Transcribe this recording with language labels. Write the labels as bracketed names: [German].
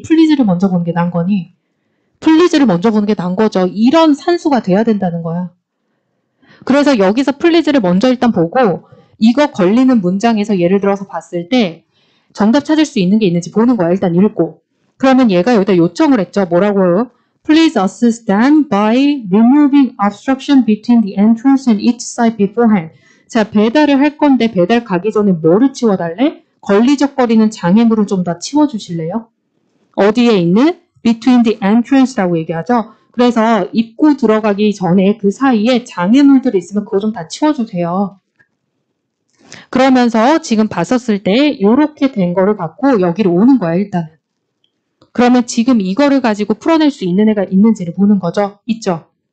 [Korean] 플리즈를 먼저 보는 게 난 거니? 플리즈를 먼저 보는 게 난 거죠. 이런 산수가 돼야 된다는 거야. 그래서 여기서 플리즈를 먼저 일단 보고 이거 걸리는 문장에서 예를 들어서 봤을 때 정답 찾을 수 있는 게 있는지 보는 거야. 일단 읽고. 그러면 얘가 여기다 요청을 했죠. 뭐라고요? [English] Please assist them by removing obstruction between the entrance and each side beforehand. [Korean] 자, 배달을 할 건데 배달 가기 전에 뭐를 치워달래? 걸리적거리는 장애물을 좀 더 치워주실래요? 어디에 있는? [English] Between the entrance [Korean] 라고 얘기하죠. 그래서 입구 들어가기 전에 그 사이에 장애물들이 있으면 그거 좀 다 치워주세요. 그러면서 지금 봤었을 때 이렇게 된 거를 갖고 여기로 오는 거야 일단은. 그러면 지금 이거를 가지고 풀어낼 수 있는 애가 있는지를 보는 거죠. 있죠.